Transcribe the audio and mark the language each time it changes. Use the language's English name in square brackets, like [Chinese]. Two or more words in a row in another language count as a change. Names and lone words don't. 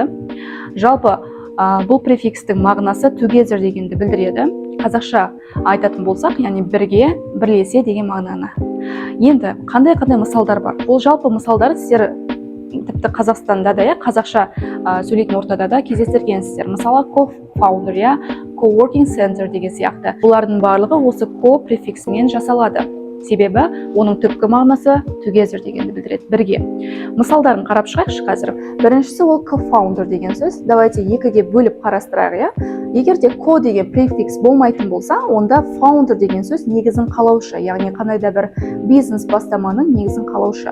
[Kazakh] Жалпы бұл префикстің мағынасы together дегенді білдіреді. Қазақша айтатын болсақ, яғни бірге, бірлесе деген мағынаны. Енді қандай мысалдар бар? Бұл жалпы мысалдар сіздер тіпті Қазақстанда да, қазақша сөйлейтін ортада да кездестіргенсіздер. Мысалы, [English] co-founder, co-working center [Kazakh] деген сияқты. Бұлардың барлығы осы ко префиксімен жасалады. Себебі оның түпкі мағынасы together дегенді білдіреді, бірге. Мысалдарын қарап шығайықшы қазір. Біріншісі ол co-founder деген сөз. Давайте екіге бөліп қарастырайық. Егер де ко деген префикс болмайтын болса, онда founder деген сөз негізін қалаушы, яғни қандай да бір бизнес бастаманың негізін қалаушы.